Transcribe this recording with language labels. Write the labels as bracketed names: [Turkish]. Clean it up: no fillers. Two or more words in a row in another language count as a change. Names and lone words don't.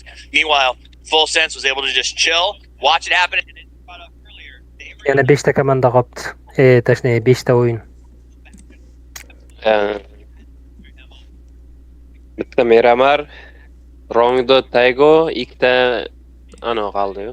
[English] Meanwhile, Full Sense was able to just chill, watch it happen, and it brought up earlier. They were [Uzbek] Yana 5 ta komanda qolibdi. Точнее 5 ta o'yin. Bitta Miramar, Rongdo Taygo, ikkita ano qoldi-yu.